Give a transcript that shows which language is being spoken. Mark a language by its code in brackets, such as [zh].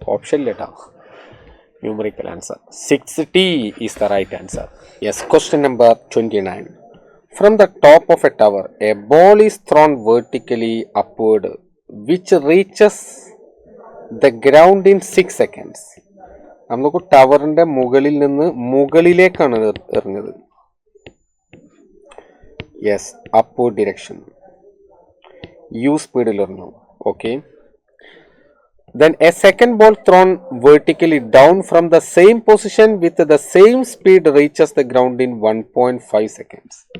[en] Option letter, numerical answer 6t is the right answer. Yes, question number 29. From the top of a tower, a ball is thrown vertically upward which reaches the ground in 6 seconds. [ml] നമുക്ക് ടവറിന്റെ മുകളിൽ നിന്ന് മുകളിലേക്കാണ് എറിഞ്ഞത്. [en] yes, upward direction, [ml] U സ്പീഡിൽ എറിഞ്ഞു. [en] Okay, then a second ball thrown vertically down from the same position with the same speed reaches the ground in 1.5 seconds.